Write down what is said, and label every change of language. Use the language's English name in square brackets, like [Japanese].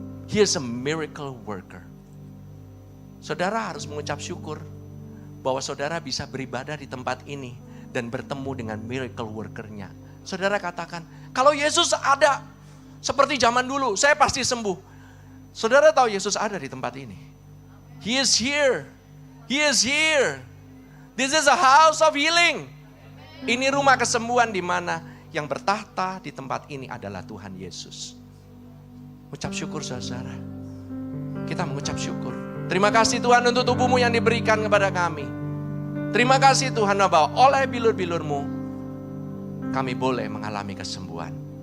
[English] He is a miracle worker. [Indonesian] Saudara harus mengucap syukur bahwa saudara bisa beribadah di tempat ini dan bertemu dengan miracle worker-nya. Saudara katakan, kalau Yesus ada seperti zaman dulu, saya pasti sembuh. Saudara tahu Yesus ada di tempat ini. [English] He is here. He is here. This is a house of healing. [Indonesian] Ini rumah kesembuhan di mana yang bertahta di tempat ini adalah Tuhan Yesus. Ucap syukur saudara. Kita mengucap syukur. Terima kasih Tuhan untuk tubuhmu yang diberikan kepada kami. Terima kasih Tuhan bahwa oleh bilur-bilurmu kami boleh mengalami kesembuhan.